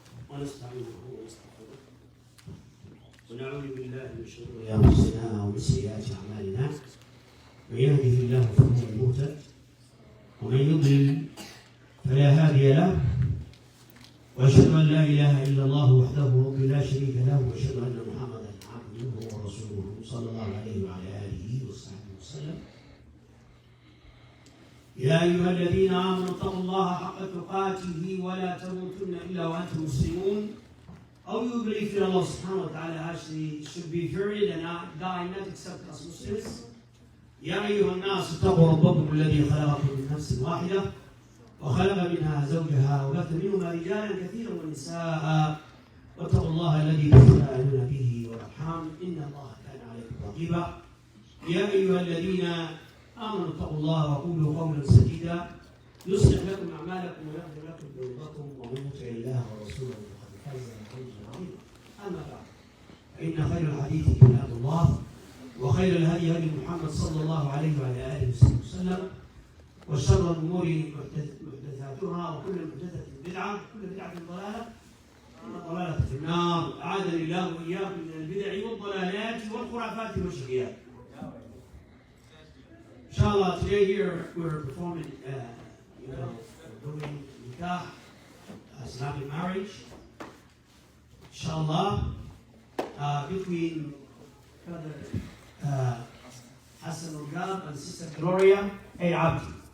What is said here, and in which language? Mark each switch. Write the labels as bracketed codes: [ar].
[ar] ونستعينه ونستغفره ونعوذ بالله من شرور انفسنا ومن سيئات اعمالنا من يهده الله فهو المهتد ومن يضلل فلا هادي له واشهد ان لا اله الا الله وحده لا شريك له واشهد ان محمدا عبده ورسوله صلى الله عليه وعلى اله وصحبه وسلم. يا أيها الذين آمنوا اتقوا الله حق تقاته ولا تموتن إلا وأنتم مسلمون. [en] All you believe in Allah subhanahu wa ta'ala actually should be buried and not die, not except as Muslims. [ar] يا أيها الناس اتقوا ربكم الذي خلقكم من نفس واحدة وخلق منها زوجها وبث منهما رجالا كثيرا ونساء واتقوا الله الذي تساءلون به والأرحام إن الله كان عليكم رقيبا. يا أيها الذين آمنوا اتقوا الله وقولوا قولا سديدا يصلح لكم أعمالكم ويغفر لكم ذنوبكم ومن يطع الله ورسوله فقد فاز فوزا عظيما. أما بعد فإن خير الحديث كلام الله وخير الهدي هدي محمد صلى الله عليه وعلى آله وسلم وشر الأمور محدثاتها وكل محدثة بدعة وكل بدعة ضلالة والضلالة في النار. أعاذني الله وإياكم من البدع والضلالات والخرافات والشركيات. [en] Inshallah, today here we're performing, we're doing nikah, Islamic marriage. Inshallah, between Brother Hassan Urgab and Sister Gloria A. Abdi.